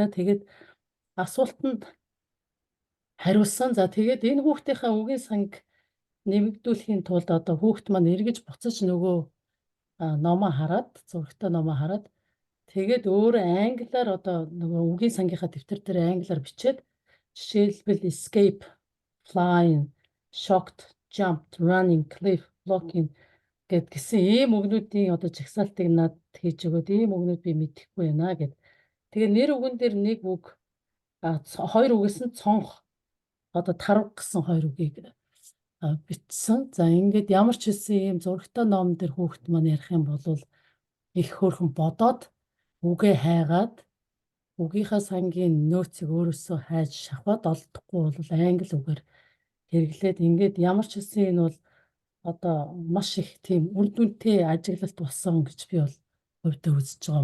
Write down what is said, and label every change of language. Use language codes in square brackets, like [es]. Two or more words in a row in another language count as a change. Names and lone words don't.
[mn] Тэгээд асуултанд хариулсан. За тэгээд энэ хүүхдийнхээ үгийн санг нэмэгдүүлэхийн тулд одоо хүүхэд маань эргэж буцаж нөгөө номоо хараад, зурагтай номоо хараад тэгээд өөрөө англиар одоо нөгөө үгийн сангийнхаа дэвтэр дээр англиар бичээд жишээлбэл [en] escape, flying, shocked, jumped, running, cliff, blocking [mn] гэсэн ийм үгнүүдийн одоо жагсаалтыг надад хийж өгөөд ийм үгнүүд би мэдэхгүй байна гэд. Тэгээ нэр үгэн дээр нэг үг хоёр үгээс нь цонх одоо тарав гэсэн хоёр үгийг бичсэн. За ингээд ямар ч хэлсэн ийм зурагтай ном дээр хүүхэд маань ярих юм бол их хөөрхөн бодоод үгээ хайгаад үгийнхаа сангийн нөөцийг өөрөөсөө хайж шавхаад олдохгүй бол англи үгээр хэрэглээд ингээд ямар ч хэлсэн энэ бол одоо маш их тийм үр дүнтэй ажиглалт болсон гэж би бол хувьдаа үзэж байгаа.